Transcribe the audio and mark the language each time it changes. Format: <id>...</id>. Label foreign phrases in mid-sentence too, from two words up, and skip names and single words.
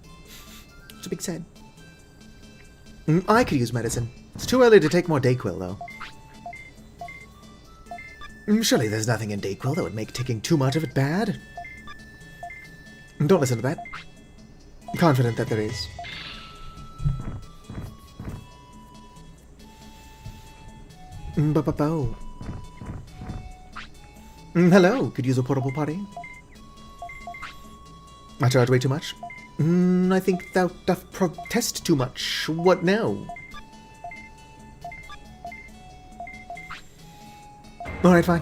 <en>It's a big sad. I could use medicine. It's too early to take more Dayquil, though. Surely there's nothing in Dayquil that would make taking too much of it bad. Don't listen to that. I'm confident that there is. Ba-ba-bo. Hello, could use a portable potty? I charge way too much? I think thou doth protest too much. What now? Alright, fine.</en>